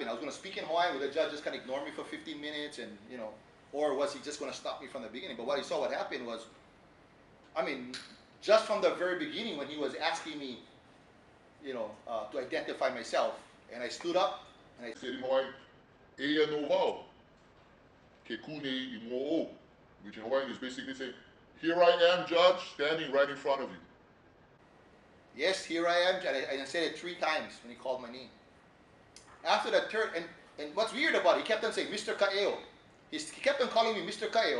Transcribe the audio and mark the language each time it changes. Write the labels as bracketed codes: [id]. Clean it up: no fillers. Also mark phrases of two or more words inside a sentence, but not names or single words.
[en] I was going to speak in Hawaiian, would the judge just kind of ignore me for 15 minutes and, or was he just going to stop me from the beginning? But what I saw what happened was, just from the very beginning when he was asking me, to identify myself, and I stood up and I said in Hawaiian, [haw] Eia no wau, ke kune I mo'o, [en] which in Hawaiian is basically saying, here I am, judge, standing right in front of you. Yes, here I am, and I said it 3 times when he called my name. After the third, and what's weird about it, he kept on saying, Mr. Ka'eo. He kept on calling me Mr. Ka'eo.